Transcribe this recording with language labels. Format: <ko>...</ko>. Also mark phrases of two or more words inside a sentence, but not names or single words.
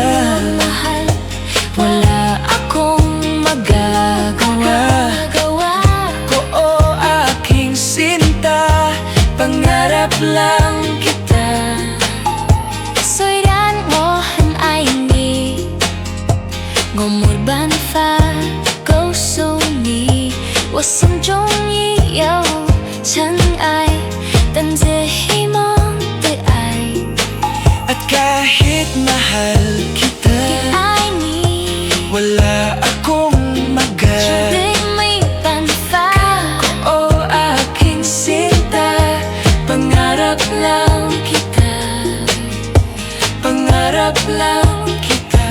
<tl>Mahal, wala akong magagawa. ko o aking sinta, pangarap lang kita.</tl> <zh>虽然我很爱你，我没办法告诉你，我心中已有尘埃，等着希望的爱。</zh> <tl>At kahit mahal kita,</tl> <zh>爱你，</zh> <tl>wala akong</tl> <zh>绝对没办法。</zh> <tl>o aking sinta, pangarap lang kita. Pangarap lang kita.</tl>